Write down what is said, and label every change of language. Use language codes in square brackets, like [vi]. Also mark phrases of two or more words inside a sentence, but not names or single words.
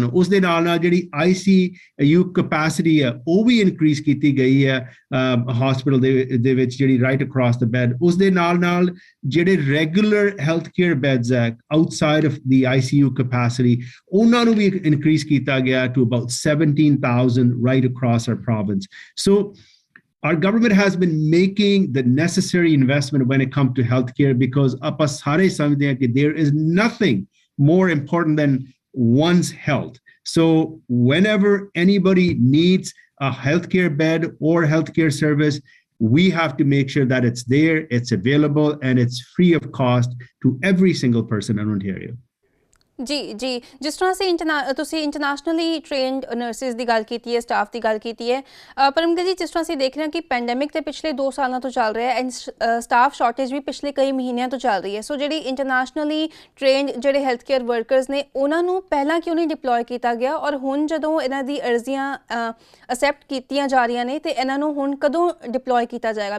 [pa] ਉਸ ਦੇ ਨਾਲ ਜਿਹੜੀ [en] ICU capacity [pa] ਹੈ ਉਹ ਵੀ ਇਨਕਰੀਜ਼ ਕੀਤੀ ਗਈ ਹੈ ਹਸਪੀਟਲ ਦੇ ਵਿੱਚ ਜਿਹੜੀ [en] right across the bed. [pa] ਉਸ ਦੇ ਨਾਲ ਜਿਹੜੇ [en] regular health care beds [pa] ਹੈ [en] outside of the ICU capacity [pa] ਉਹਨਾਂ ਨੂੰ ਵੀ ਇਨਕਰੀਜ਼ ਕੀਤਾ ਗਿਆ [en] to about 17,000 right across our province. So our government has been making the necessary investment when it comes to healthcare because [pa] ਆਪਾਂ ਸਾਰੇ ਸਮਝਦੇ ਹਾਂ ਕਿ [en] there is nothing more important than one's health. So whenever anybody needs a healthcare bed or healthcare service, we have to make sure that it's there, it's available, and it's free of cost to every single person in Ontario. [pa] ਜੀ ਜੀ, ਜਿਸ ਤਰ੍ਹਾਂ ਅਸੀਂ ਤੁਸੀਂ [en] internationally trained nurses [pa] ਦੀ ਗੱਲ ਕੀਤੀ ਹੈ, ਸਟਾਫ ਦੀ ਗੱਲ ਕੀਤੀ ਹੈ, ਪਰਮਗਲ ਜੀ, ਜਿਸ ਤਰ੍ਹਾਂ ਅਸੀਂ ਦੇਖ ਰਹੇ ਹਾਂ ਕਿ ਪੈਂਡੈਮਿਕ ਤੇ ਪਿਛਲੇ 2 ਸਾਲਾਂ ਤੋਂ ਚੱਲ ਰਿਹਾ ਹੈ [en] and staff shortage [pa] ਵੀ ਪਿਛਲੇ ਕਈ ਮਹੀਨਿਆਂ ਤੋਂ ਚੱਲ ਰਹੀ ਹੈ। ਸੋ ਜਿਹੜੀ [en] internationally trained [pa] ਜਿਹੜੇ [en] health care workers [pa] ਨੇ ਉਹਨਾਂ ਨੂੰ ਪਹਿਲਾਂ ਕਿਉਂ ਨਹੀਂ ਡਿਪਲੋਏ ਕੀਤਾ ਗਿਆ, ਔਰ ਹੁਣ ਜਦੋਂ ਇਹਨਾਂ ਦੀ ਅਰਜ਼ੀਆਂ ਅਸੈਪਟ ਕੀਤੀਆਂ ਜਾ ਰਹੀਆਂ ਨੇ ਤੇ ਇਹਨਾਂ ਨੂੰ ਹੁਣ ਕਦੋਂ ਡਿਪਲੋਏ ਕੀਤਾ ਜਾਏਗਾ?